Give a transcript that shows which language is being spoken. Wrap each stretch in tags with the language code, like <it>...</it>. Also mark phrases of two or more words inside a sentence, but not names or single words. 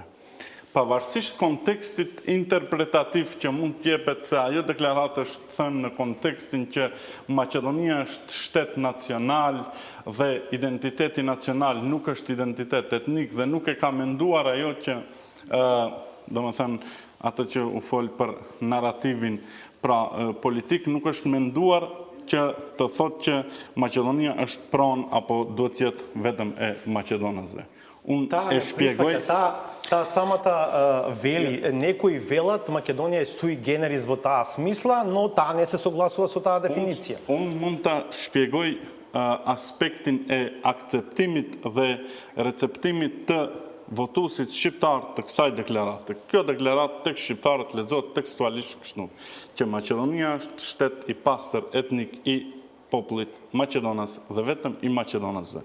<sq>Pavarësisht kontekstit interpretativ që mund të jepet, se ajo deklaratë është thënë në kontekstin që Maqedonia është shtet nacional dhe identiteti nacional nuk është identitet etnik dhe nuk e ka menduar ajo që, domethënë, atë që u fol për narrativin pra politik, nuk është menduar që të thotë që Maqedonia është pronë apo duhet jetë vetëm e Maqedonasve. Unë e shpjegoj.</sq> <mk>Таа самата вели, некои велат Македонија е</mk> <la>sui generis</la> <mk>во таа смисла, но таа не се согласува со таа дефиниција.</mk> <sq>Unë mund ta shpjegoj aspektin e akceptimit dhe receptimit të votuesit shqiptar të kësaj deklarate. Kjo deklaratë tek shqiptarët lexohet tekstualisht kështu, që Maqedonia është shtet i pastër etnik i popullit Maqedonas dhe vetëm i Maqedonasve.</sq>